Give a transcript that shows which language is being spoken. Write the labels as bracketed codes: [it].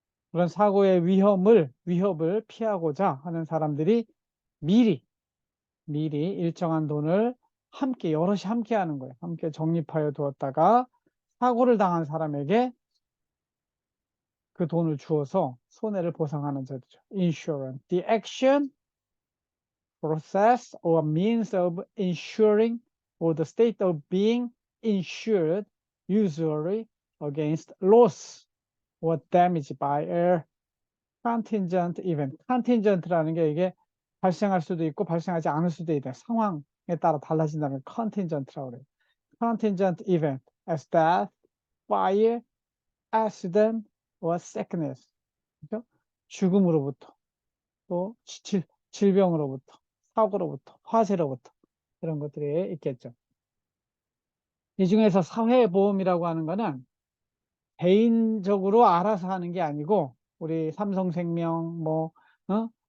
[ko] 그런 사고의 위협을 피하고자 하는 사람들이 미리 일정한 돈을 여럿이 함께 하는 거예요. 함께 적립하여 두었다가 사고를 당한 사람에게 그 돈을 주어서 손해를 보상하는 제도죠. [en] Insurance. The action, process, or means of insuring or the state of being insured usually against loss or damage by a contingent event. [ko] contingent라는 게 이게 발생할 수도 있고 발생하지 않을 수도 있다. 상황에 따라 달라진다는 contingent라고 그래요. [en] contingent event as death, fire, accident, or sickness. [ko] 그죠? 죽음으로부터 또 질병으로부터 사고로부터 화재로부터 이런 것들이 있겠죠. 이 중에서 사회보험이라고 하는 거는 개인적으로 알아서 하는 게 아니고 우리 삼성생명 어?